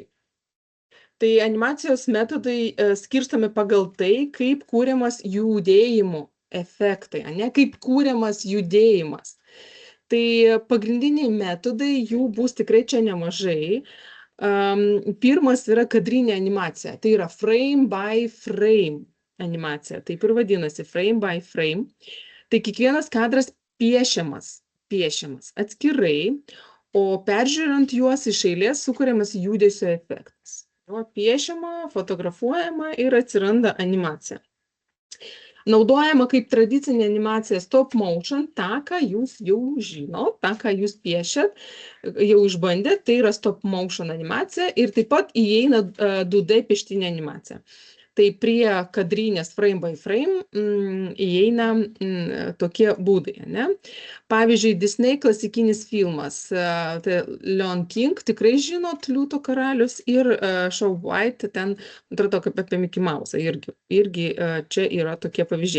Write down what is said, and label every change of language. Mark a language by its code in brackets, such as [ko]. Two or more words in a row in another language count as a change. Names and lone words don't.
[lt] Tai animacijos metodai skirstomi pagal tai, kaip kūriamas judėjimo efektai, kaip kūriamas judėjimas. Tai pagrindiniai metodai, jų bus tikrai čia nemažai. Pirmas yra kadrinė animacija, tai yra [en] frame by frame [lt] animacija, taip ir vadinasi, [en] frame by frame. [lt] Tai kiekvienas kadras piešiamas atskirai, o peržiūrint juos iš eilės sukuriamas judesio efektas. Piešiama, fotografuojama ir atsiranda animacija. Naudojama kaip tradicinė animacija [en] stop motion, [lt] tą, ką jūs jau žinot, tą, ką jūs piešėt, jau išbandėt, tai yra [en] stop motion [lt] animacija ir taip pat įeina 2D pieštinė animacija. Tai prie kadrinės [en] frame by frame [lt] įeina tokie būdai. Pavyzdžiui, Disney klasikinis filmas, tai Lion King, tikrai žinot, Liūto karalius, ir Snow White, ten, atrodo, kaip apie Mickey Mouse'ą, irgi čia yra tokie pavyzdžiai.